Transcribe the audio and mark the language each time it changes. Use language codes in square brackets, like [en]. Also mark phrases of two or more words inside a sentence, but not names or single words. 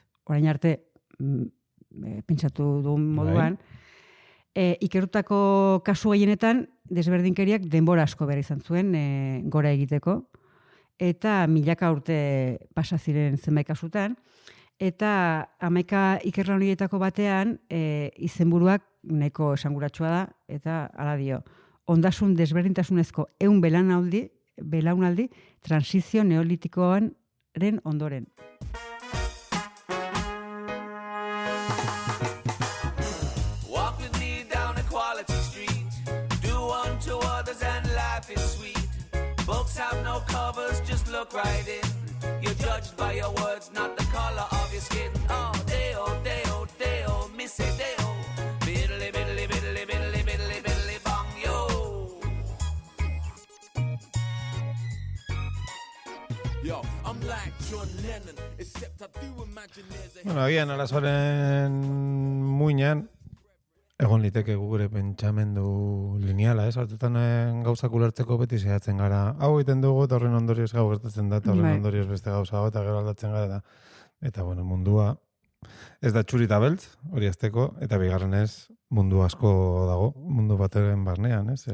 [eu] Orain arte pentsatu duen moduan, ikertutako kasu gehienetan desberdinkeriak denbora asko behar izan zuen gora egiteko, eta milaka urte pasa ziren zenbait kasutan, eta 11 ikerlan horietako batean izenburuak nahiko esanguratsua da, eta hala dio, ondasun desberdintasunezko 100 belaunaldi transizio neolitikoaren ondoren. [en] Walk with me down Equality Street. Do unto others and life is sweet. Books have no covers, just look right in. You're judged by your words, not the color of your skin. Oh, deo, deo, deo, me say deo. Biddly, biddly, biddly, biddly, biddly, biddly, bong, yo. Yo, I'm like John Lennon, except I do imagine there's a... [eu] Bueno, agian arazoaren muinean, egon liteke gure pentsamendu lineala, ez? Batzutan gauzak ulertzeko beti zehatzen gara. Hau egiten dugu eta horren ondorioz gau gertatzen da, eta horren ondorioz beste gauza eta gero aldatzen gara. Eta bueno, mundua ez da txuri eta beltz, hori azteko, eta bigarren ez mundu asko dago, mundu bateren barnean, ez?